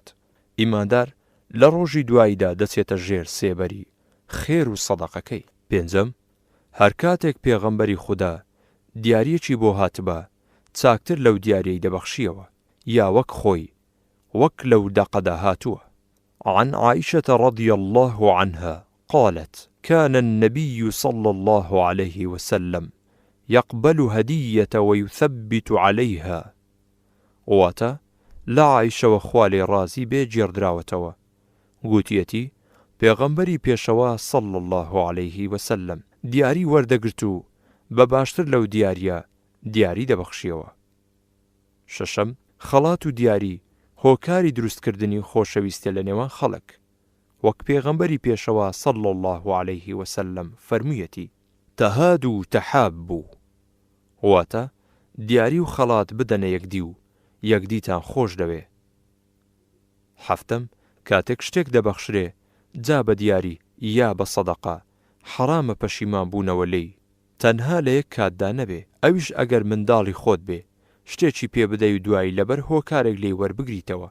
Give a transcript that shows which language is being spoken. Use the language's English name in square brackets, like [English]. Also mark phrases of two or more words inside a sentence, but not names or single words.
[Central Kurdish] ئیماندار لە ڕۆژی دواییدا دەچێتە ژێر سێبەری خێر و سەدەقەکەی. پێنجەم، هەر کاتێک پێغەمبەری خوددا دیاریەکی بۆ هاتبە چاکتر لەو دیاریەی دەبەخشیەوە، یا وەک خۆی وەک لەو دەقەدا هاتووە. [Arabic] عن عائشة رضي الله عنها قالت: كان النبي صلى الله عليه وسلم يقبل هدية ويثبت عليها. [Central Kurdish] واتا لا عائشة وخوالي رازي بيجير دراوتوا قوتيتي پێغەمبەری پێشەوە [Arabic] صلى الله عليه وسلم [Central Kurdish] دیاری وەردەگرت بباشتر لەو دیاریە دیاری دەبەخشیەوە. شەشەم، خەڵات و دیاری هۆکاری دروستکردنی خۆشەویستە لە نێوان خەڵک، وەک پێغەمبەری پێشەوە [Arabic] صلى الله عليه وسلم [Central Kurdish] فەرموویەتی: [Arabic] تەهادوا تەحابوا، [Central Kurdish] واتە دیاری و خەڵات بدەنە یەکدی و یەکدیتان خۆش دەوێ. هەفتەم، کاتێک شتێک دەبەخشرێ جا بە دیاری یا بە سەدەقە حرامە پەشیمان بوونەوە لێی، تەنها لە یەک کاتدا نەبێ، ئەویش ئەگەر منداڵی خۆت بێ شتێکی پێ بدەی و دوایی لەبەر هۆکارێک لێی وەربگریتەوە.